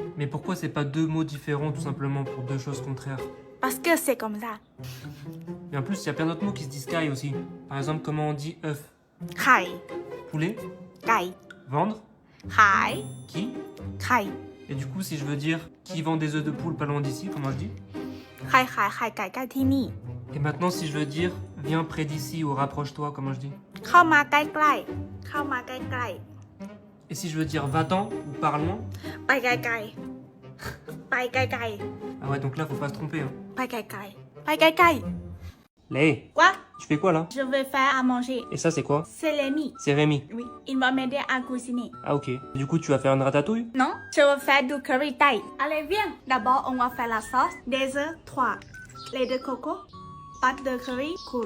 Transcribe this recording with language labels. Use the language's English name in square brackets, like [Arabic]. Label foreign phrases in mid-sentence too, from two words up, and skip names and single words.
[French] Mais pourquoi c'est pas deux mots différents tout simplement pour deux choses contraires? Parce que c'est comme ça. Et en plus, il y a plein d'autres mots qui se disent kai aussi. Par exemple, comment on dit œuf? [Thai] Khải, [French] Poulet? [Thai] cày, [French] Vendre? [Thai] khải, [French] Qui? [Thai] khải. [French] Et du coup, si je veux dire qui vend des œufs de poule pas loin d'ici, comment je dis? [Thai] ใครขายไข่ไก่ใกล้ที่นี่ [French] Et maintenant, si je veux dire viens près d'ici ou rapproche-toi, comment je dis? [Thai] เข้ามาใกล้ๆเข้ามาใกล้ [French] Et si je veux dire va-t'en ou pars loin? [Thai] ๆไปไกลๆไปไกล [French] Ah ouais, donc là, faut pas se tromper. Hein. [Thai] ๆไปไกลๆไปไกล [French] Lé, ๆ Quoi? tu fais quoi là? Je vais faire à manger. Et ça, c'est quoi? C'est Rémi. C'est Rémi. Oui. Il va m'aider à cuisiner. Ah ok. Du coup, tu vas faire une ratatouille? Non? Je vais faire du curry thaï. Allez, viens. D'abord, on va faire la sauce. Des œufs, 3. Lait de coco. Pâte de curry, couche.